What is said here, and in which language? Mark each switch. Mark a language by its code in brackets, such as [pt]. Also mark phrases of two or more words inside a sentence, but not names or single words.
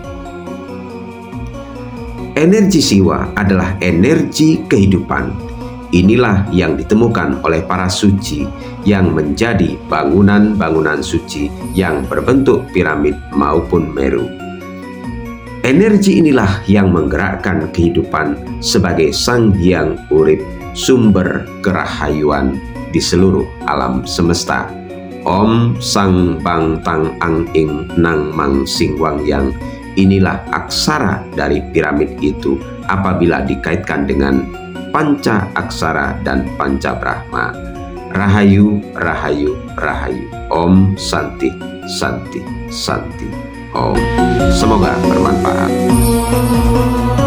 [id] Energi Siwa adalah energi kehidupan. Inilah yang ditemukan oleh para suci yang menjadi bangunan-bangunan suci yang berbentuk piramid maupun meru. Energi inilah yang menggerakkan kehidupan sebagai Sang Hyang Urip, sumber kerahayuan di seluruh alam semesta. [sa] Om Sang Bang Tang Ang Ing Nang Mang Sing Wang Yang. [id] Inilah aksara dari piramid itu apabila dikaitkan dengan Panca Aksara dan Panca Brahma. [sa] Rahayu, Rahayu, Rahayu. Om Santi, Santi, Santi. Om. [id] Semoga bermanfaat.